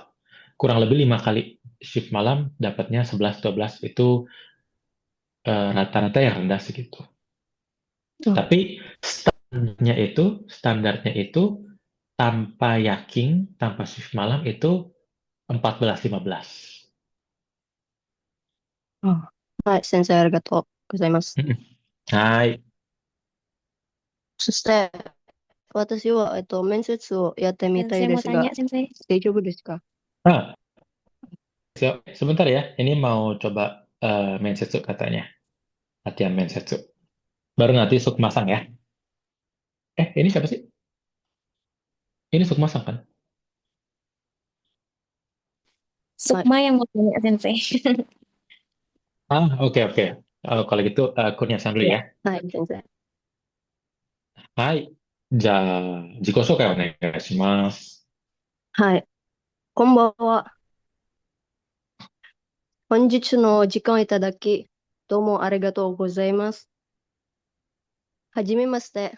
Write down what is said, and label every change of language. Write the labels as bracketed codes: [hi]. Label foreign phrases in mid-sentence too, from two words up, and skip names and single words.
[id] Kurang lebih 5 kali shift malam dapatnya 11, 12 itu rata-rata yang rendah segitu. Oh, Tapi standarnya itu tanpa yakin, tanpa shift malam itu 14.15. oh. [ja] はい、先生ありがとうございます。うん。はい。そして、私は、面接をやってみたい [id] Saya [ja] で [id] mau [ja] すが、 [id] tanya, Sensei. [ja] 大丈夫ですか？ [id] Ah, siap. Sebentar ya. Ini mau coba mensetsu katanya. Latihan mensetsu. Baru nanti masang ya. Ini siapa sih? Ini masang kan? [ja] はい、 [id] Sukma yang mau tanya, Sensei. Oke, oke. Kalau gitu, Kurnia-san dulu Ya. ya. [ja] はい、先生。はい。じゃあ、自己紹介お願いします。はい、こんばんは。本日の時間いただき、どうもありがとうございます。はじめまして。